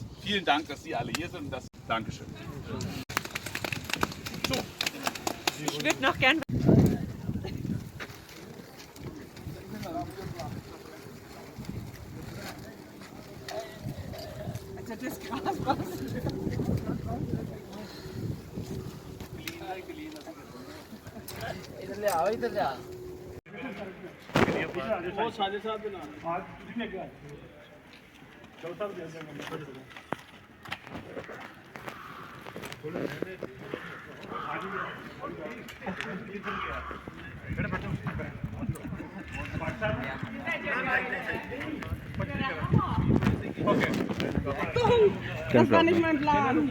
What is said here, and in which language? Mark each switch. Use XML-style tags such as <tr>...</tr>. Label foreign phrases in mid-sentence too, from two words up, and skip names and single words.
<de>Vielen Dank, dass Sie alle hier sind. Dankeschön. So. Ich würde noch gern. Also das Gras was.</de> <hi>इधर ले आओ इधर ले आओ वो साले साहब ना आज कितने का चौथा दे देंगे</hi> <de>Das war nicht mein Plan.</de>